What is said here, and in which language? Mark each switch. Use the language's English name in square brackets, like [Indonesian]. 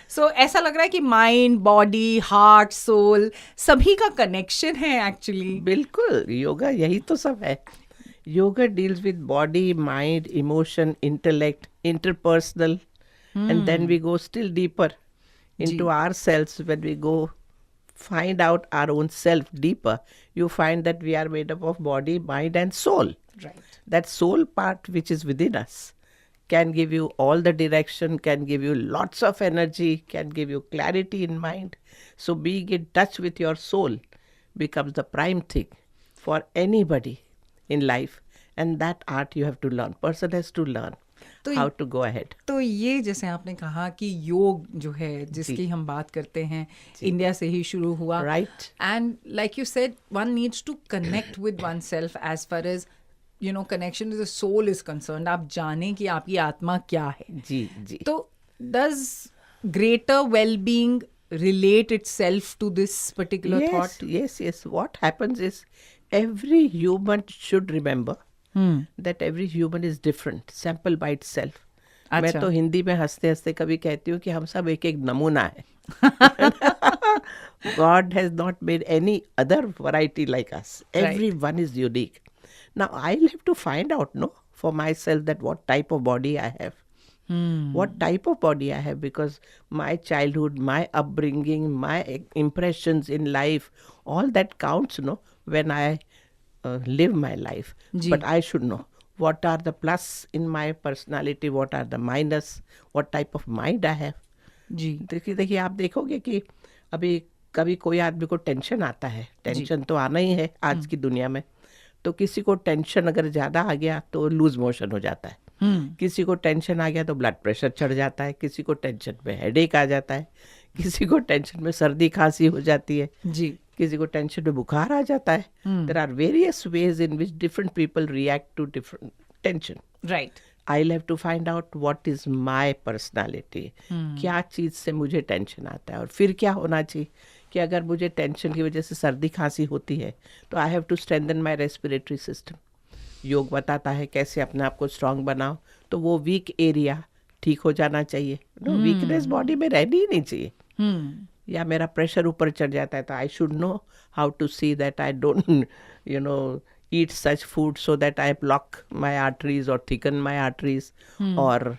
[Hindi] So ऐसा लग रहा है कि माइंड, बॉडी, हार्ट, सोल सभी का कनेक्शन है एक्चुअली। बिल्कुल, योगा यही तो सब है। [English] Yoga deals with body, mind, emotion, intellect, interpersonal, and then we go still deeper into ourselves. When we go find out our own self deeper, you find that we are made up of body, mind and soul. Right. That soul part which is within us can give you all the direction, can give you lots of energy, can give you clarity in mind. So being in touch with your soul becomes the prime thing for anybody in life, and that art you have to learn. Person has to learn how to go ahead. [Hindi] तो ये जैसे आपने कहा कि योग जो है जिसकी हम बात करते हैं, इंडिया से ही शुरू हुआ, [English] Right. And like you said one needs to connect with one self as far as you know connection with the soul is concerned. [Hindi] आप जाने कि आपकी आत्मा क्या है। जी जी। [English] तो does greater well being relate itself to this particular thought? Yes. What happens is every human should remember that every human is different, sample by itself. [Hindi] मैं तो हिंदी में हंसते हंसते कभी कहती हूँ कि हम सब एक एक नमूना है। [English] God has not made any other variety like us. Everyone is unique. Now I'll have to find out, for myself that what type of body I have. What type of body I have, because my childhood, my upbringing, my impressions in life, all that counts, when I live my life. But I should know what are the plus in my personality, what are the minus, what type of mind I have. [Hindi] जी देखिए आप देखोगे कि अभी कभी कोई आदमी को tension आता है, टेंशन तो आना ही है आज की दुनिया में। तो किसी को टेंशन अगर ज़्यादा आ गया तो लूज मोशन हो जाता है, किसी को टेंशन आ गया तो ब्लड प्रेशर चढ़ जाता है, किसी को टेंशन में हेडेक आ जाता है, किसी को टेंशन में सर्दी खांसी हो जाती है, जी किसी को टेंशन में बुखार आ जाता है। [English] There are various ways in which different people react to different tension. Right. I'll have to find out what is my personality. [Hindi] क्या चीज़ से मुझे टेंशन आता है, और फिर क्या होना चाहिए कि अगर मुझे टेंशन की वजह से सर्दी खांसी होती है तो [English] I have to strengthen my respiratory system. [Hindi] योग बताता है कैसे अपने आप को स्ट्रांग बनाओ, तो वो वीक एरिया ठीक हो जाना चाहिए। वीकनेस बॉडी में रहनी ही नहीं चाहिए। या मेरा प्रेशर ऊपर चढ़ जाता है तो [English] I should know how to see that I don't eat such food so that I block my arteries or thicken my arteries, or